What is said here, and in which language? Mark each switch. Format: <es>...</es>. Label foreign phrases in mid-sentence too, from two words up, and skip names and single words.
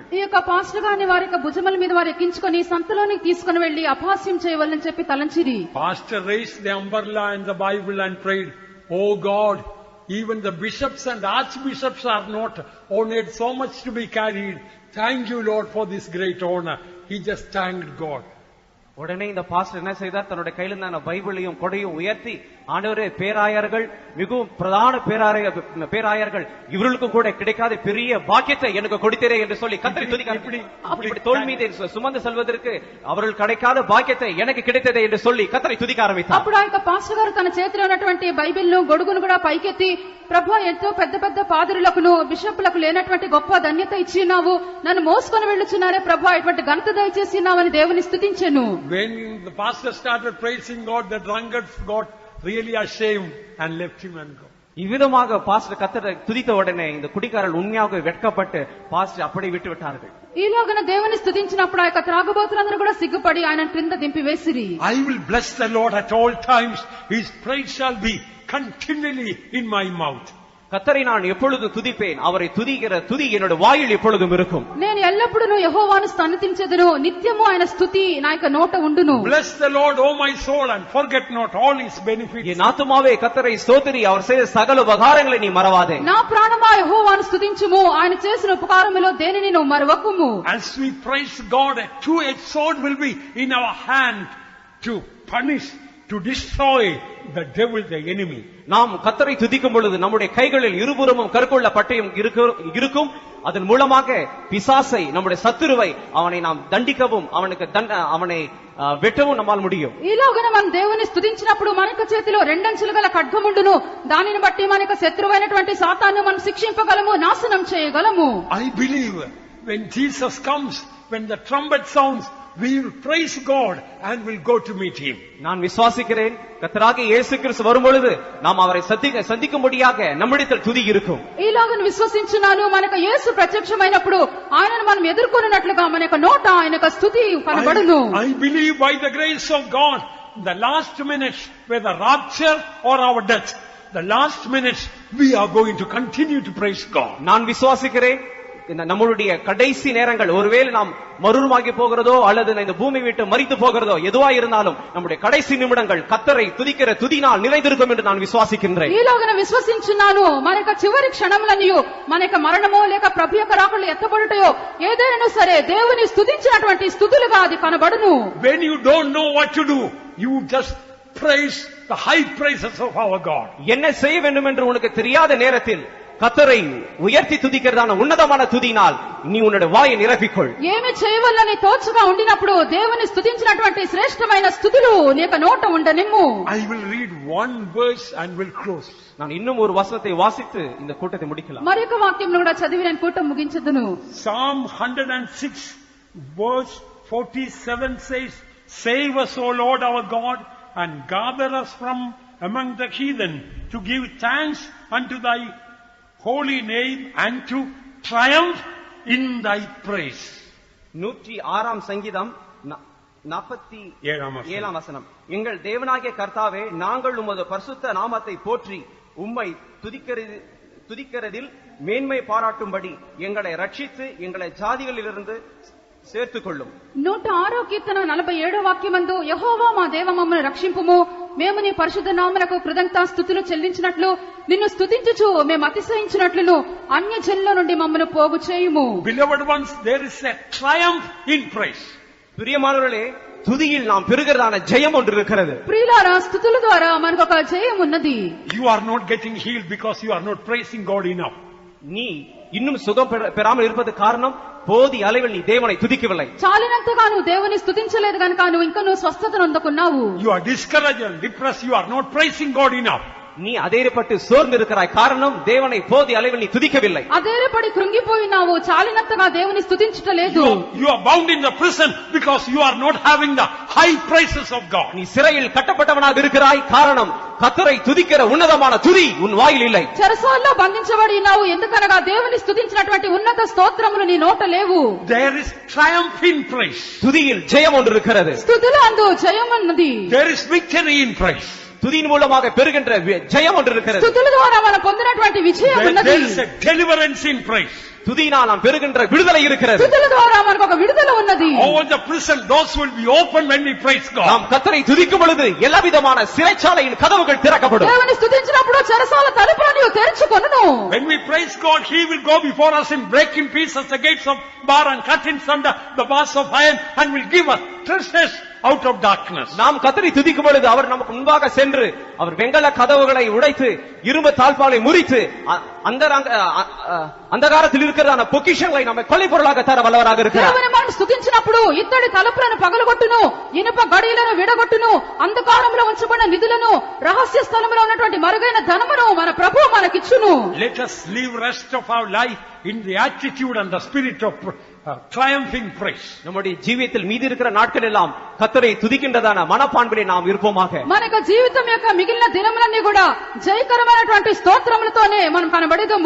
<te>ఈ యొక్క పాస్టర్ గారిని వారి యొక్క భుజముల మీద వారు ఎక్కించుకొని సంతలోనికి తీసుకుని వెళ్లి అపహాస్యం చేయవాలని చెప్పి తలంచిరి.</te> <en>Pastor raised the umbrella and the Bible and prayed, "Oh God, even the bishops and archbishops are not honored so much to be carried. Thank you, Lord, for this great honor." He just thanked God.</en> <ta>உடனே இந்த பாஸ்டர் என்ன செய்தார், தன்னுடைய கையில் இருந்த பைபிளையும் கொடையும் உயர்த்தி, ஆண்டவரே, பேராயர்கள் மிகவும் பிரதான பேராயர்கள் இவர்களுக்கும் கூட கிடைக்காத பெரிய பாக்கியத்தை எனக்கு கொடுத்தீரே என்று சொல்லி கர்த்தரை துதிக்கிறார். அப்படி தோள் மீது சுமந்து செல்வதற்கு அவர்கள் கிடைக்காத பாக்கியத்தை எனக்கு கிடைத்ததே என்று சொல்லி கர்த்தரை துதிக்க ஆரம்பித்தார்.</ta> <te>అప్పుడు ఆ యొక్క పాస్టర్ గారు తన చేతిలో ఉన్నటువంటి బైబిల్ను గొడుగును కూడా పైకెత్తి, ప్రభువా, ఎంతో పెద్ద పెద్ద పాదురులకును బిషప్పులకు లేనటువంటి గొప్ప ధన్యత ఇచ్చినావు, నన్ను మోసుకొని వెళ్ళుచున్నారే ప్రభువా, ఇటువంటి ఘనత దయచేసినావని దేవుని స్తుతించెను.</te> <en>When the pastor started praising God, the drunkards got really ashamed and left him and go.</en> <ta>இவ்விதமாக பாஸ்டர் கர்த்தரை துதித்த உடனே இந்த குடிகாரர்கள் உண்மையாக வெட்கப்பட்டு பாஸ்டர் அப்படி விட்டு விட்டார்கள்.</ta> <te>ఈలోగన దేవుని స్తుతించినప్పుడు ఆ యొక్క త్రాగుబోతులందరూ కూడా సిగ్గుపడి ఆయన క్రింద దింపి వేసిరి.</te> <en>I will bless the Lord at all times. His praise shall be continually in my mouth.</en> <ta>கர்த்தரை நான் எப்பொழுதும் துதிப்பேன், அவரை துதிக்கிற துதி என்னோட வாயில் எப்பொழுதும் இருக்கும்.</ta> <te>నేను ఎల్లప్పుడూ యెహోవాను స్తుతించెదను, నిత్యము ఆయన స్తుతి నా యొక్క నోట ఉండును.</te> <en>Bless the Lord, O my soul, and forget not all his benefits.</en> <ta>என் ஆத்துமாவே கர்த்தரை ஸ்தோத்திரி, அவர் செய்த சகல உபகாரங்களை நீ மறவாதே.</ta> <te>నా ప్రాణమా యెహోవాను స్తుతించుము, ఆయన చేసిన ఉపకారములో దేనిని నువ్వు మరవకుము.</te> <en>As we praise God, a two-edged sword will be in our hand to punish, to destroy the devil, the enemy.</en> <ta>நாம் கர்த்தரை துதிக்கும் பொழுது நம்முடைய கைகளில் இருபுறமும் கற்கொள்ள பட்டயம் இருக்கும். அதன் மூலமாக பிசாசை, நம்முடைய சத்துருவை, அவனை நாம் தண்டிக்கவும் அவனை వెట్టவும் நம்மால் முடியும்.</ta> <te>ఈలోగన మనం దేవుని స్తుతించినప్పుడు మనకు చేతిలో రెండంచులు గల ఖడ్గముండును. దానిని బట్టి మనకు శత్రువైనటువంటి సాతాను మనం శిక్షింపగలము, నాశనం చేయగలము.</te> <en>I believe when Jesus comes, when the trumpet sounds, we will praise God and will go to meet him.</en> <ta>நான் விசுவாசிக்கிறேன், கர்த்தராகிய இயேசு கிறிஸ்து வரும்பொழுது நாம் அவரை சந்திக்கும்படியாக நம்மிடத்தில் துதி இருக்கும்.</ta> <te>ఈలోగన విశ్వసించున్నాను, మనకు యేసు ప్రత్యక్షమైనప్పుడు ఆయనను మనం ఎదుర్కొనున్నట్లుగా మనకు నోట ఆయనకు స్తుతి కనబడును.</te> <en>I believe by the grace of God, the last minutes, whether rapture or our death, the last minutes we are going to continue to praise God.</en> <ta>நான் விசுவாசிக்கிறேன், நம்மளுடைய கடைசி நேரங்கள், ஒருவேளை நாம் மறுரூபமாகி போகிறதோ அல்லது இந்த பூமி விட்டு மரித்து போகிறதோ எதுவா இருந்தாலும் நம்முடைய கடைசி நிமிடங்கள் கர்த்தரை துதிக்கிற துதினால் நிறைந்திருக்கும் என்று நான் விசுவாசிக்கின்றேன்.</ta> <te>ఈలోగన విశ్వసించున్నాను, మనకు చివరి క్షణములనియు మనకు మరణమో లేక ప్రభు యొక్క రాకడలో ఎత్తబడుటయో ఏదైనా సరే దేవుని స్తుతించినటువంటి స్తుతులుగా అది కనబడును.</te> <en>When you don't know what to do, you just praise the high praises of our God.</en> <ta>என்ன செய்ய வேண்டும் என்று உனக்கு தெரியாத நேரத்தில் கர்த்தரை உயர்த்தி துதிக்கிறதான உன்னதமான துதினால் நீ உன்னுடைய வாயை நிரப்பிக்கொள்.</ta> <te>ఏమి చేయవల్లని తోచగా ఉండినప్పుడు దేవుని స్తుతించినటువంటి శ్రేష్టమైన స్తుతులు నీకు నోట ఉండనిమ్ము.</te> <en>I will read one verse and will close.</en> <ta>நான் இன்னும் ஒரு வசனத்தை வாசித்து இந்த கூட்டத்தை முடிக்கலாம்.</ta> <te>మరొక వాక్యం కూడా చదివి నేను కూటం ముగించదును.</te> <en>Psalm 106 verse 47 says, "Save us, O Lord our God, and gather us from among the heathen, to give thanks unto thy holy name and to triumph in thy praise."</en> <ta>106ஆம் சங்கீதம் 47ஆம் வசனம். எங்கள் தேவனாகிய கர்த்தாவே, நாங்கள் உமது பரிசுத்த நாமத்தை போற்றி உம்மை துதிக்கிறதில் மேன்மை பாராட்டும்படி எங்களை ரட்சித்து எங்களை ஜாதிகளிலிருந்து சேர்த்துக் கொள்ளும்.</ta> <te>106వ కీర్తన 47వ వాక్యమందు, యెహోవా మా దేవ మమ్మల్ని రక్షింపుము, మేము నీ పరిశుద్ధ నామమునకు కృతజ్ఞతాస్తుతులు చెల్లించినట్లు నిన్ను స్తుతించుచు మేము అతిశయించినట్లును అన్య జనుల నుండి మమ్మను పోగు చేయుము.</te> <en>Beloved ones, there is a triumph in praise.</en> <ta>பிரியமானவர்களே, துதியில் நாம் பெறுகிறதான ஜெயம் ஒன்று இருக்கிறது.</ta> <te>ప్రియులారా, స్తుతుల ద్వారా మనకు ఒక జయం ఉన్నది.</te> <en>You are not getting healed because you are not praising God enough.</en> <ta>நீ இன்னும் சுகம் பெறாமல் இருப்பது காரணம் போதி அளவில் நீ தேவனை துதிக்கவில்லை.</ta> <te>చాలినంతగా నువ్వు దేవుని స్తుతించలేదు గనుక నువ్వు ఇంకా స్వస్థతను అందుకున్నావు.</te> <en>You are discouraged and depressed. You are not praising God enough.</en> <ta>நீ அதேறப்பட்டு சோர்ந்து இருக்கிறாய், காரணம் தேவனை போதி அளவில் நீ துதிக்கவில்லை.</ta> <te>అదేరపడి కృంగిపోయినావు, చాలినంతగా దేవుని స్తుతించటలేదు.</te> <en>You are bound in the prison because you are not having the high praises of God.</en> <ta>நீ சிறையில் கட்டப்பட்டவனாக இருக்கிறாய், காரணம் கர்த்தரை துதிக்கிற ఉన్నதமான துதி உன் வாயில் இல்லை.</ta> <te>చెరసాల్లో బంధించబడి ఉన్నావు, ఎందుకనగా దేవుని స్తుతించినటువంటి ఉన్నత స్తోత్రములు నీ నోట లేవు.</te> <en>There is triumph in praise.</en> <ta>துதியில் ஜெயம் ஒன்று இருக்கிறது.</ta> <te>స్తుతులు అందు జయం ఉన్నది.</te> <en>There is victory in praise.</en> <ta>துதியின் மூலமாக பெறுகின்ற ஜெயம் ஒன்று இருக்கிறது.</ta> <te>స్తుతుల ద్వారా మనం పొందినటువంటి విజయం ఉన్నది.</te> <en>There is a deliverance in praise.</en> <ta>துதியினால் நாம் பெறுகின்ற விடுதலை இருக்கிறது.</ta> <te>స్తుతుల ద్వారా మనకు ఒక విడుదల ఉన్నది.</te> <en>All the prison doors will be open when we praise God.</en> <ta>நாம் கர்த்தரை துதிக்கும் பொழுது எல்லா விதமான சிறைச்சாலையின் கதவுகள் திறக்கப்படும்.</ta> <te>దేవుని స్తుతించినప్పుడు చెరసాల తలుపులను తెరుచుకొనును.</te> <en>When we praise God, He will go before us and break in pieces the gates of bar and cut in sunder the bars of iron and will give us treasures out of darkness.</en> <ta>நாம் கர்த்தரை துதிக்கும் பொழுது அவர் நமக்கு முன்பாக சென்று அவர் வெங்கல கதவுகளை உடைத்து இரும்பு தாழ்பாலை முறித்து అంధకారத்தில் இருக்கிறதான பொக்கிஷங்களை நம்ம கொலை பொருளாக தர வல்லவராக இருக்கிறார்.</ta> <te>దేవుని మనం స్తుతించినప్పుడు ఇత్తడి తలుపులను పగలగొట్టును, ఇనుప గడియలను విడగొట్టును, అంధకారంలో ఉంచబడిన నిధులను, రహస్య స్థలంలో ఉన్నటువంటి మరుగైన ధనమును మన ప్రభువు మనకిచ్చును.</te> <en>Let us live rest of our life in the attitude and the spirit of triumphing praise.</en> <ta>நம்முடைய జీవితంలో மீதி இருக்கிற நாட்கள் எல்லாம் கர்த்தரை துதிக்கின்றதான மனப்பான்பிலே நாம் இருப்போமாக.</ta> <te>మనకు జీవితం యొక్క మిగిలిన దినములన్నీ కూడా జయకరమైనటువంటి స్తోత్రములతోనే మనం కనబడేదము.</te>